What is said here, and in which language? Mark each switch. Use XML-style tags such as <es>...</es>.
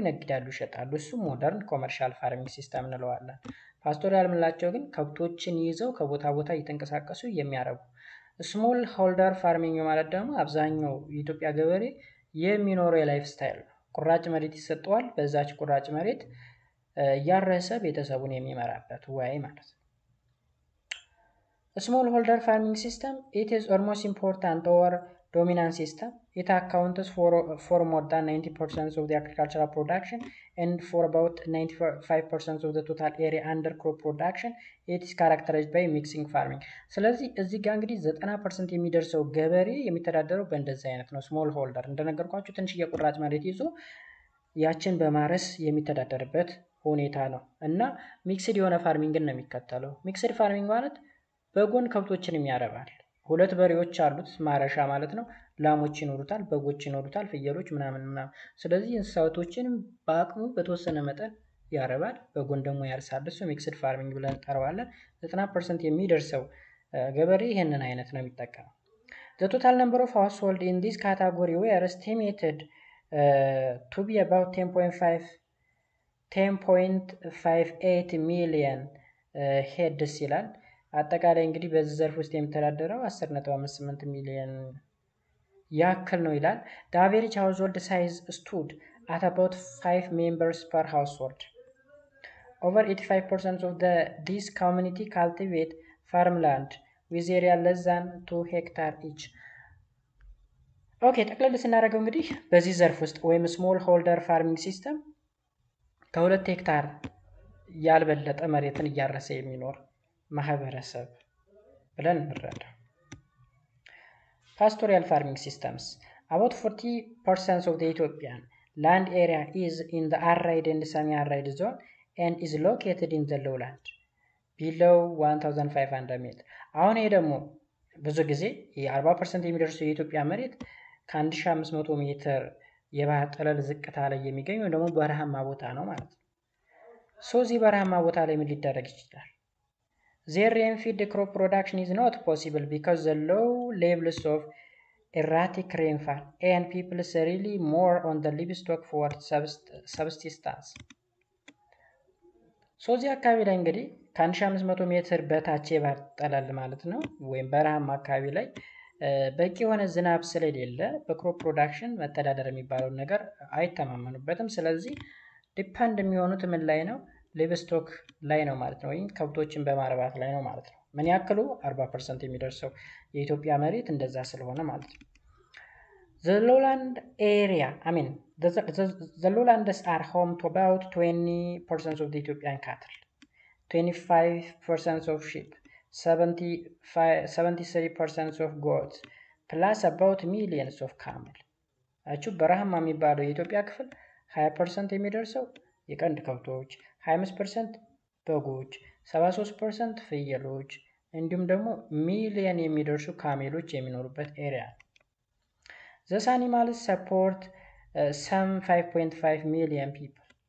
<am>ይነግዳሉ፣ ይሸጣሉ። እሱ ሞደርን ኮመርሻል ፋርሚንግ ሲስተም እንለዋለን። ፓስቶሪያል የምንላቸው ግን ከብቶችን ይዘው ከቦታ ቦታ እየተንቀሳቀሱ የሚያረቡ። ስሞል ሆልደር ፋርሚንግ ማለት ደግሞ አብዛኛው የኢትዮጵያ ገበሬ የሚኖረው የላይፍ ስታይል ነው። ቁራጭ መሬት ይሰጠዋል። በዛች ቁራጭ መሬት እያረሰ ቤተሰቡን የሚመራበት ወይ ማለት ነው። ስሞል ሆልደር ፋርሚንግ ሲስተም</am> <en>it is almost important or dominant system. It accounts for more than 90% of the agricultural production and for about 95% of the total area under crop production. It is characterized by mixing farming.</en> <am>ስለዚህ እዚህ ጋር እንግዲህ 90% የሚደርሰው ገበሬ የሚተዳደረው በእንደዚህ አይነት ነው። ስሞል ሆልደር እንደነገርኳችሁ ትንሽ የቁራጭ መሬት ይዞ ያችን በማረስ የሚተዳደርበት ሁኔታ ነው እና ሚክስድ የሆነ ፋርሚንግን ነው የሚከተለው። ሚክስድ ፋርሚንግ ማለት በጎን ከብቶችንም ያረባል። ሁለት በሬዎች አሉት ማረሻ ማለት ነው። ላሞች ይኖሩታል፣ በጎች ይኖሩታል፣ ፍየሎች ምናምን። ስለዚህ እንስሳቶችንም በአቅሙ በተወሰነ መጠን ያረባል፣ በጎን ደግሞ ያርሳል። እሱ ሚክስድ ፋርሚንግ ብለን እንጠራዋለን። 90% የሚደርሰው ገበሬ ይሄንን አይነት ነው የሚጠቀመው።</am> <en>The total number of households in this category were estimated to be about 10.58 million heads</en> <am>ይላል። አጠቃላይ እንግዲህ በዚህ ዘርፍ ውስጥ የሚተዳደረው 10.58 ሚሊዮን ያክል ነው ይላል።</am> <en>The average household size stood at about 5 members per household. Over 85% of this community cultivate farmland with area less than 2 hectares each.</en> <am>ኦኬ ጠቅለል ስናደርገው እንግዲህ በዚህ ዘርፍ ውስጥ ወይም ስሞል ሆልደር ፋርሚንግ ሲስተም ከ2 ሄክታር ያልበለጠ መሬትን እያረሰ የሚኖር ማህበረሰብ ብለን እንረዳ። ፓስቶሪያል ፋርሚንግ ሲስተምስ</am> <en>about 40% of the Ethiopian land area is in the arid and semi-arid zone and is located in the lowland below 1500</en> <am>ሜትር። አሁን ይሄ ደግሞ ብዙ ጊዜ የ40% የሚደርሰው የኢትዮጵያ መሬት ከ1500 ሜትር የባህር ጠለል ዝቅታ ላይ የሚገኝ ወይ ደግሞ በረሃማ ቦታ ነው ማለት ነው። እዚህ በረሃማ ቦታ ላይ ምን ሊደረግ ይችላል?</am> <en>Their rain-fed crop production is not possible because the low levels of erratic rainfall and people rely more on the livestock for subsistence.</en> <am>እዚህ አካባቢ ላይ እንግዲህ ከ1500 ሜትር በታች የባህር ጠለል ማለት ነው ወይም በረሃማ አካባቢ ላይ በቂ የሆነ ዝናብ ስለሌለ በክሮፕ ፕሮዳክሽን መተዳደር የሚባለው ነገር አይተማመኑበትም። ስለዚህ ዲፐንድ የሚሆኑት ምን ላይ ነው? ሊቭስቶክ ላይ ነው ማለት ነው፣ ወይም ከብቶችን በማርባት ላይ ነው ማለት ነው። ምን ያክሉ? 40% የሚደርሰው የኢትዮጵያ መሬት እንደዛ ስለሆነ ማለት ነው።</am> <en>The lowland area, the lowlands are home to about 20% of the Ethiopian cattle, 25% of sheep, 73% of goats, plus about millions of camel.</en> <am>በረሃማ የሚባለው የኢትዮጵያ ክፍል 20% የሚደርሰው የቀንድ ከብቶች፣ 25% በጎች፣ 73% ፍየሎች እንዲሁም ደግሞ ሚሊየን የሚደርሱ ካሜሎች የሚኖሩበት ኤሪያ ነው።</am> <en>These animals support some 5.5 million people.</en>